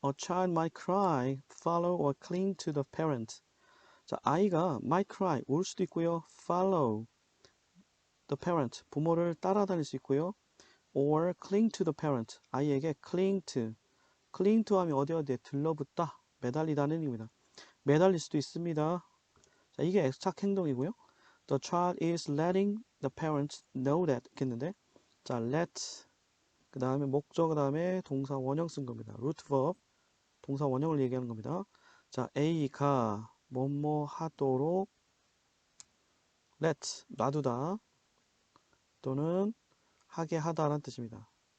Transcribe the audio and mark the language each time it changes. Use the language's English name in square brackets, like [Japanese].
[English] A child might cry, follow or cling to the parent. [Korean] 자, 아이가 [English] might cry, [Korean] 울 수도 있고요. [English] follow the parent, [Korean] 부모를 따라다닐 수 있고요. [English] or cling to the parent, [Korean] 아이에게 cling to 하면 어디에 들러붙다, 매달리다는 의미입니다. 매달릴 수도 있습니다. 자, 이게 애착 행동이고요. [English] The child is letting the parents know that [Korean] 했는데, 자, let 그 다음에 목적, 그 다음에 동사 원형 쓴 겁니다. root verb, 동사 원형을 얘기하는 겁니다. 자, A가 뭐뭐 하도록 let, 놔두다 또는 하게 하다라는 뜻입니다.